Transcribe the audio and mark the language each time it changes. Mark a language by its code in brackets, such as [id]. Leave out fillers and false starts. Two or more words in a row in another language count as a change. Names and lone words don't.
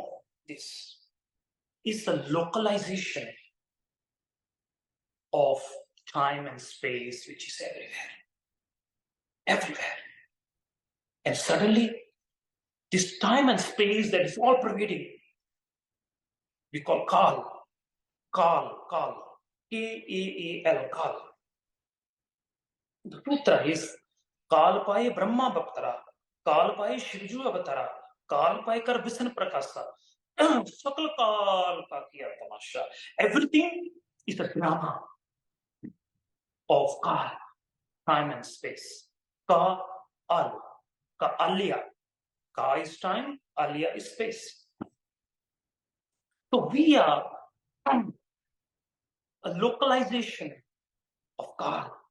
[en] This is the localization of time and space, which is everywhere. Everywhere. And suddenly, this time and space that is all pervading, we call Kal. Kal. K-A-A-L, Kal. The sutra is [hi] काल पाए ब्रह्मा भक्तारा, काल पाए शिवजू अवतारा, काल पाए कर विसन प्रकासा, सकल काल का किया तमाशा. [en] Everything is a drama of Kal, time and space. Ka Al, Ka Alya. Ka is time, Alya is space. So we are a localization of Kal.